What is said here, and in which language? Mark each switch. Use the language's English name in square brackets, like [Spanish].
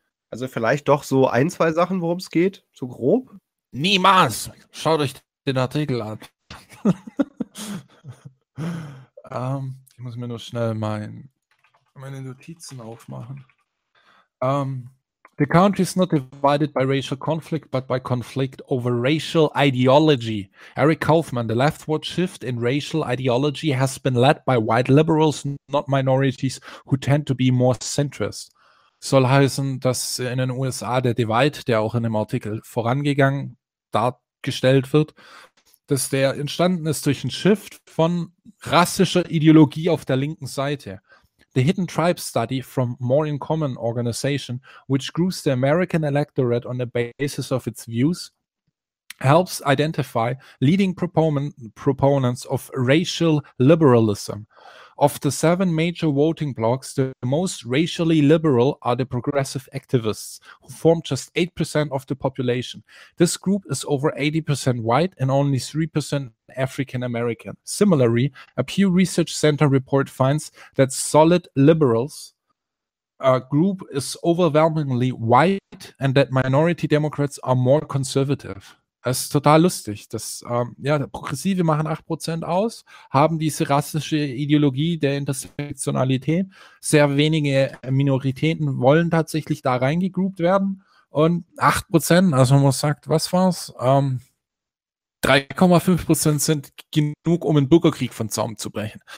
[German] Also vielleicht doch so ein, zwei Sachen, worum es geht, so grob? Niemals! Schaut euch den Artikel an. ich muss mir nur schnell meine Notizen aufmachen. [English] The country is not divided by racial conflict, but by conflict over racial ideology. Eric Kaufman, the leftward shift in racial ideology has been led by white liberals, not minorities, who tend to be more centrist. [German] soll heißen, dass in den USA der Divide, der auch in dem Artikel vorangegangen dargestellt wird, dass der entstanden ist durch einen Shift von rassischer Ideologie auf der linken Seite. [English] The Hidden Tribe Study from More in Common Organization, which groups the American electorate on the basis of its views, helps identify leading proponents of racial liberalism. Of the 7 major voting blocs, the most racially liberal are the progressive activists, who form just 8% of the population. This group is over 80% white and only 3% African American. Similarly, a Pew Research Center report finds that solid liberals group is overwhelmingly white and that minority Democrats are more conservative. [German] Es ist total lustig, dass Progressive machen 8% aus, haben diese rassische Ideologie der Intersektionalität. Sehr wenige Minoritäten wollen tatsächlich da reingegroupt werden. Und 8%, also man sagt, was war's? 3,5% sind genug, um einen Bürgerkrieg von Zaum zu brechen.